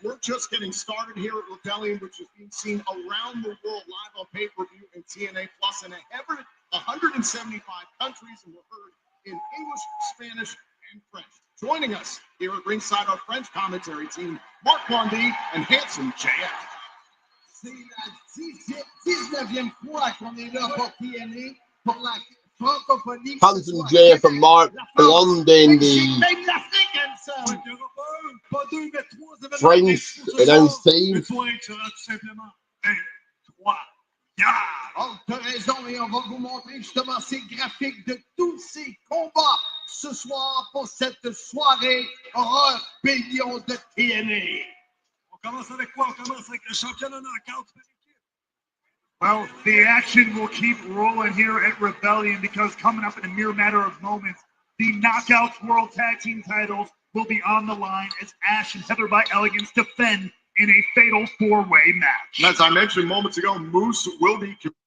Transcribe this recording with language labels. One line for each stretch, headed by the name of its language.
English: We're just getting started here at Rebellion, which is being seen around the world live on pay-per-view and TNA Plus in 175 countries, and we're heard in English, Spanish, and French. Joining us here at ringside, our French commentary team, Mark Blondie and Handsome JF.
French: C'est la 19e fois qu'on est là pour TNA, pour la francophonie.
English: Handsome JF and Mark Blondie, the French announced team.
French: Oh, t'as raison, et on va vous montrer justement ces graphiques de tous ces combats ce soir pour cette soirée Rebellion de TNA. On commence avec quoi? On commence avec le championnat knockout.
English: Well, the action will keep rolling here at Rebellion because coming up in a mere matter of moments, the Knockouts World Tag Team titles will be on the line as Ash and Heather by Elegance defend in a fatal four-way match. And as I mentioned moments ago, Moose will be...